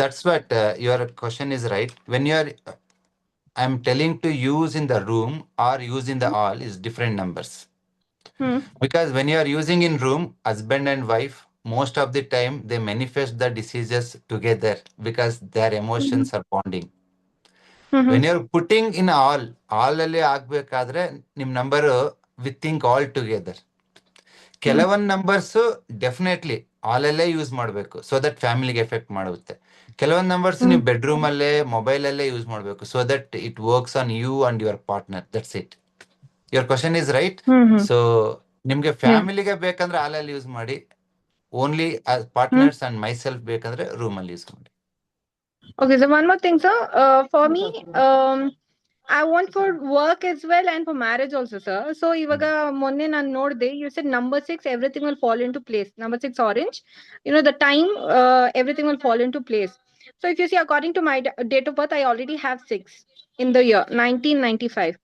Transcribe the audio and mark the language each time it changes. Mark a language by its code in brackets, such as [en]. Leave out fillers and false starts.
[en] That's what your question is right. When you are I'm telling to use in the room or use in the hall is different numbers. Because when you are using in room, husband and wife, most of the time they manifest the diseases together because their emotions are bonding. When you're putting in all [kn] ಅಲ್ಲಿ ಆಗ್ಬೇಕಾದ್ರೆ ನಿಮ್ number [en] We think all together. [kn] ಕೆಲವೊಂದು numbers definitely ಆಲಲ್ಲೇ use ಮಾಡಬೇಕು, so that ಫ್ಯಾಮಿಲಿಗೆ effect ಮಾಡುತ್ತೆ. ಕೆಲವೊಂದು numbers ನೀವು bedroom ಅಲ್ಲೇ ಮೊಬೈಲ್ ಅಲ್ಲೇ ಯೂಸ್ ಮಾಡಬೇಕು, [en] So that it works on you and your partner. That's it. Your question is right. [kn] So ನಿಮ್ಗೆ ಫ್ಯಾಮಿಲಿಗೆ ಬೇಕಂದ್ರೆ ಹಾಲಲ್ಲಿ ಯೂಸ್ ಮಾಡಿ, [en] only partners and myself [kn] ಬೇಕಂದ್ರೆ ರೂಮ್ ಅಲ್ಲಿ ಯೂಸ್ ಮಾಡಿ. [en] Okay, so one more thing, sir. For me, I want for work as well and for marriage also, sir. So [kn] ivaga monne nan nodde, [en] you said number 6 everything will fall into place. Number 6 orange, the time, everything will fall into place. So if you see, according to my date of birth, I already have 6 in the year 1995.